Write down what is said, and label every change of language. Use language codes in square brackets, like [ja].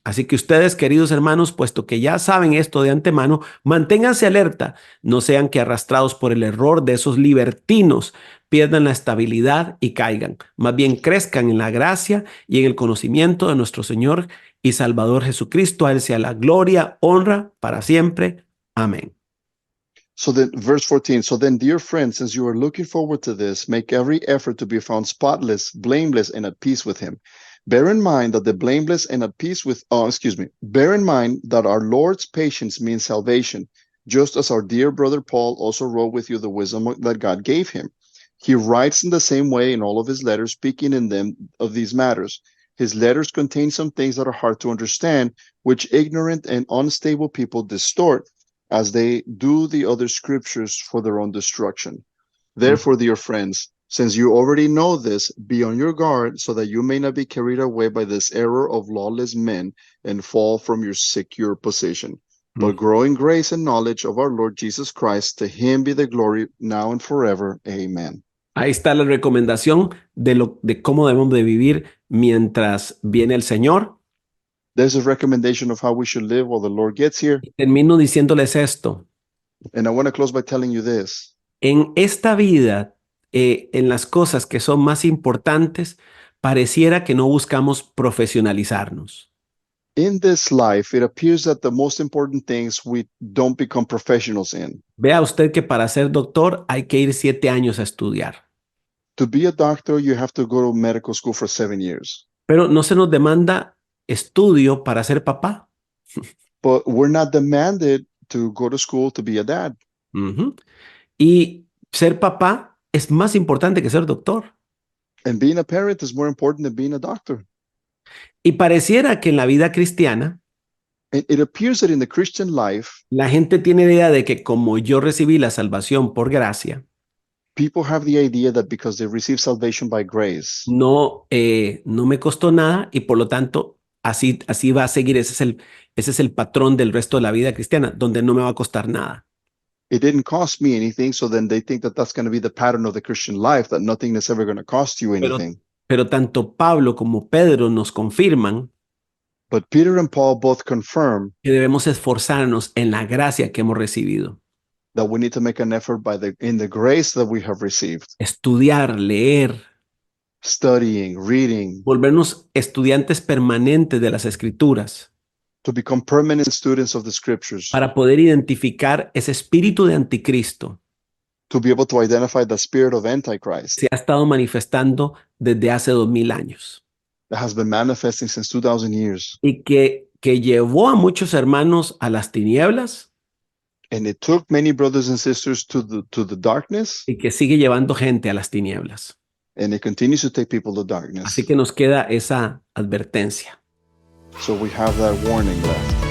[es] Así que ustedes, queridos hermanos, puesto que ya saben esto de antemano, manténganse alerta, no sean que arrastrados por el error de esos libertinos pierdan la estabilidad y caigan. Más bien crezcan en la gracia y en el conocimiento de nuestro Señor y Salvador Jesucristo. A Él sea la gloria, honra para siempre. Amén. [en] So then, verse 14, so then, dear friends, since you are looking forward to this, make every effort to be found spotless, blameless, and at peace with him. Bear in mind that bear in mind that our Lord's patience means salvation, just as our dear brother Paul also wrote with you the wisdom that God gave him. He writes in the same way in all of his letters, speaking in them of these matters. His letters contain some things that are hard to understand, which ignorant and unstable people distort, as they do the other scriptures for their own destruction. Therefore, dear friends, since you already know this, be on your guard so that you may not be carried away by this error of lawless men and fall from your secure position. But grow in grace and knowledge of our Lord Jesus Christ. To him be the glory now and forever. Amen. [es] Ahí está la recomendación de cómo debemos de vivir mientras viene el Señor. [en] There's a recommendation of how we should live while the Lord gets here. [es] Termino diciéndoles esto. [en] And I want to close by telling you this. [es] En esta vida, en las cosas que son más importantes, pareciera que no buscamos profesionalizarnos. [en] In this life, it appears that the most important things we don't become professionals in. [es] Vea usted que para ser doctor hay que ir 7 años a estudiar. [en] To be a doctor, you have to go to medical school for 7 years. [es] Pero no se nos demanda estudio para ser papá. [en] But we're not demanded to go to school to be a dad. Ujú. [es] Y ser papá es más importante que ser doctor. [en] And being a parent is more important than being a doctor. [es] Y pareciera que en la vida cristiana, [en] And it appears that in the Christian life, [es] la gente tiene idea de que como yo recibí la salvación por gracia, [en] people have the idea that because they receive salvation by grace, [es] no me costó nada y por lo tanto así va a seguir. Ese es el patrón del resto de la vida cristiana, donde no me va a costar nada. [en] it didn't cost me anything, so then they think that that's going to be the pattern of the Christian life, that nothing is ever going to cost you anything. [es] Pero tanto Pablo como Pedro nos confirman [en] But Peter and Paul both confirm [es] que debemos esforzarnos en la gracia que hemos recibido. [en] that we need to make an effort in the grace that we have received, [es] Estudiar, leer, [en] studying, reading, [es] volvernos estudiantes permanentes de las Escrituras [en] to become permanent students of the scriptures, [es] para poder identificar ese espíritu de anticristo [en] to be able to identify the spirit of Antichrist [es] se ha estado manifestando desde hace 2000 años [en] that has been manifesting since 2000 years. [es] y que llevó a muchos hermanos a las tinieblas [en] And it took many brothers and sisters to the darkness, [es] y que sigue llevando gente a las tinieblas. [en] and it continues to take people to darkness. [es] Así que nos queda esa advertencia. [en] So we have that warning left.